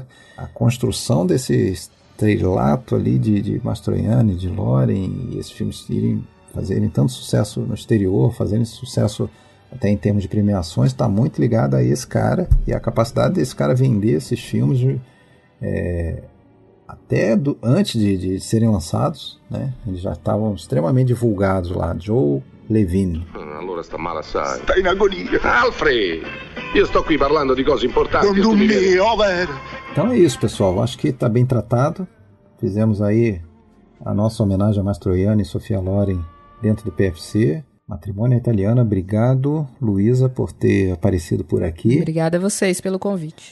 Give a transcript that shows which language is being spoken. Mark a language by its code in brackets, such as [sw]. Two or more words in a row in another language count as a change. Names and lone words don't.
[pt] A construção desse estrelato ali de Mastroianni, de Loren, e esses filmes fazerem tanto sucesso no exterior, fazerem sucesso até em termos de premiações, está muito ligado a esse cara e a capacidade desse cara vender esses filmes até antes de serem lançados, né? Eles já estavam extremamente divulgados lá. Joe Levine. [it] Allora sta male assai. Sta in agonia. Alfred, io sto qui parlando di cose importanti. [pt] Então é isso, pessoal. Acho que está bem tratado. Fizemos aí a nossa homenagem a Mastroianni e Sophia Loren dentro do PFC. Matrimônio Italiana. Obrigado, Luísa, por ter aparecido por aqui. Obrigada a vocês pelo convite.